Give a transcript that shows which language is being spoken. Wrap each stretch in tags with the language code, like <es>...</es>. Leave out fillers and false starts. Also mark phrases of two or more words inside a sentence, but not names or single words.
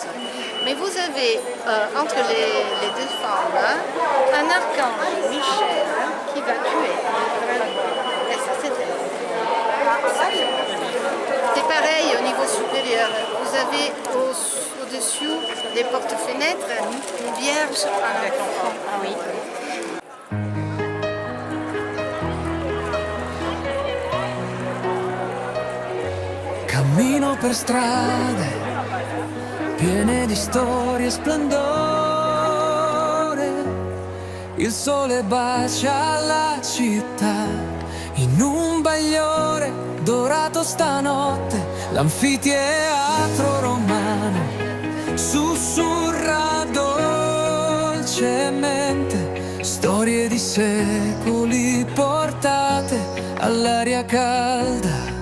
<fr>Mais vous avez entre les deux femmes un archange Michel qui va tuer le dragon. Et ça, c'est pareil au niveau supérieur. Vous avez au-dessus des portes-fenêtres une vierge avec enfant. Ah oui.</fr> <it>Cammino per strade piene di storie e splendore, il sole bacia la città in un bagliore dorato stanotte, l'anfiteatro romano sussurra dolcemente storie di secoli portate all'aria calda.</it>